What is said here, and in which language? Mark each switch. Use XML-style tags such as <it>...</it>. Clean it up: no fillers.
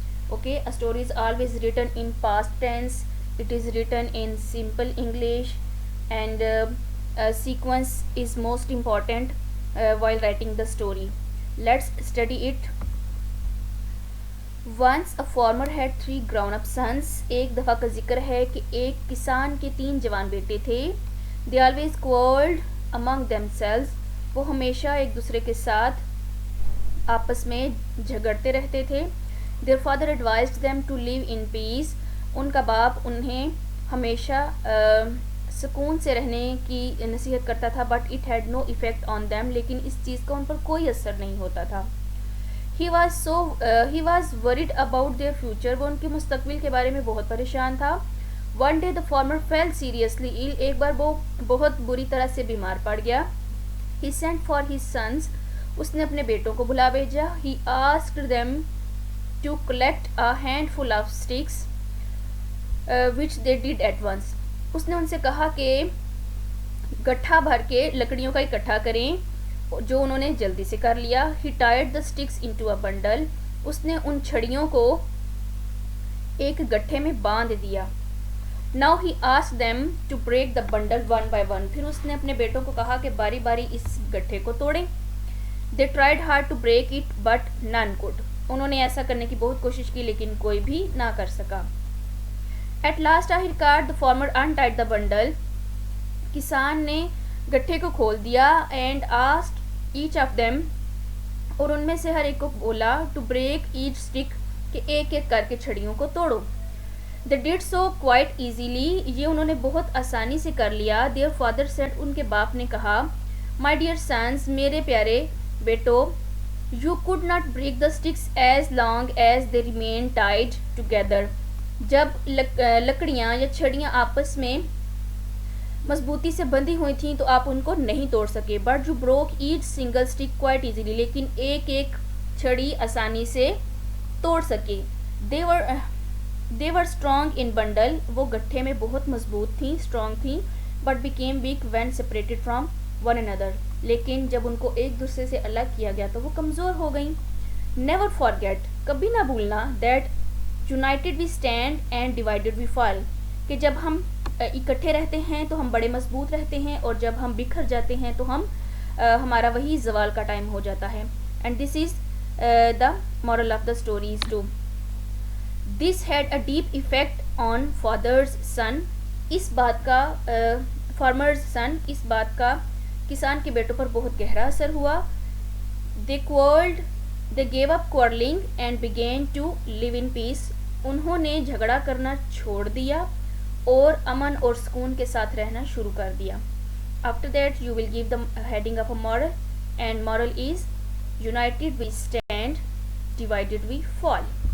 <en>Okay, a story is always written in past tense, it is written in simple English, and a sequence is most important while writing the story. Let's study it. Once a farmer had 3 grown up sons.</en> <ur>ایک دفعہ کا ذکر ہے کہ ایک کسان کے 3 جوان بیٹے تھے.</ur> <en>They always quarreled among themselves.</en> <ur>وہ ہمیشہ ایک دوسرے کے ساتھ آپس میں جھگڑتے رہتے تھے.</ur> <en>Their father advised them to live in peace.</en> <ur>ان کا باپ انہیں ہمیشہ سکون سے رہنے کی نصیحت کرتا تھا.</ur> <en>But it had no effect on them.</en> <ur>لیکن اس چیز کا ان پر کوئی اثر نہیں ہوتا تھا.</ur> <en>He was worried about their future.</en> <ur>وہ ان کے مستقبل کے بارے میں بہت پریشان تھا.</ur> <en>One day the farmer fell seriously ill.</en> <ur>ایک بار وہ بہت بری طرح سے بیمار پڑ گیا.</ur> <en>He sent for his sons.</en> <ur>اس نے اپنے بیٹوں کو بلا بھیجا.</ur> <en>He asked them to collect a handful of sticks, which they did at once.</en> <ur>اس نے ان سے کہا کہ گٹھا بھر کے لکڑیوں کا اکٹھا کریں, جو انہوں نے جلدی سے کر لیا.</ur> <en>He tied the sticks into a bundle.</en> <ur>اس نے ان چھڑیوں کو ایک گٹھے میں باندھ دیا.</ur> <en>Now he asked them to break the bundle one by one.</en> <ur>پھر اس نے اپنے بیٹوں کو کہا کہ باری باری اس گٹھے کو توڑیں.</ur> <en>They tried hard to break it but none could.</en> <ur>انہوں نے ایسا کرنے کی بہت کوشش کی لیکن کوئی بھی نہ کر سکا.</ur> <en>At last</en> <ur>آخرکار</ur> <en>the farmer untied the bundle.</en> <ur>کسان نے گٹھے کو کھول دیا</ur> <en>and asked each of them,</en> <ur>اور ان میں سے ہر ایک کو بولا,</ur> <en>to break each stick,</en> <ur>کہ ایک ایک کر کے چھڑیوں کو توڑو.</ur> <en>They did so quite easily.</en> <ur>یہ انہوں نے بہت آسانی سے کر لیا.</ur> <en>Their father said.</en> <ur>ان کے باپ نے کہا,</ur> <en>My dear sons,</en> <ur>میرے پیارے بیٹو,</ur> <en>you could not break the sticks as long as they remain tied together.</en> <ur>جب لکڑیاں یا چھڑیاں آپس میں مضبوطی سے بندھی ہوئی تھیں تو آپ ان کو نہیں توڑ سکے.</ur> <en>But you broke each single stick quite easily.</en> <ur>لیکن ایک ایک چھڑی آسانی سے توڑ سکے.</ur> <en>They were strong in bundle.</en> <ur>وہ گٹھے میں بہت مضبوط تھیں,</ur> <en>strong تھیں, but became weak when separated from one another.</en> <ur>لیکن جب ان کو ایک دوسرے سے الگ کیا گیا تو وہ کمزور ہو گئیں.</ur> <en>Never forget.</en> <ur>کبھی نہ بھولنا.</ur> <en>That united we stand and divided we fall.</en> <ur>کہ جب ہم اکٹھے رہتے ہیں تو ہم بڑے مضبوط رہتے ہیں, اور جب ہم بکھر جاتے ہیں تو ہمارا وہی زوال کا ٹائم ہو جاتا ہے.</ur> <en>And this is the moral of the story is too. This had a deep effect on father's son.</en> <ur>اس بات کا</ur> <en>farmer's son,</en> <ur>اس بات کا کسان کے بیٹوں پر بہت گہرا اثر ہوا.</ur> <en>They quarreled. They gave up quarreling and began to live in peace.</en> <ur>انہوں نے جھگڑا کرنا چھوڑ دیا اور امن اور سکون کے ساتھ رہنا شروع کر دیا.</ur> <en>After that you will give the heading of a moral, and moral is united we stand, divided we fall.</en>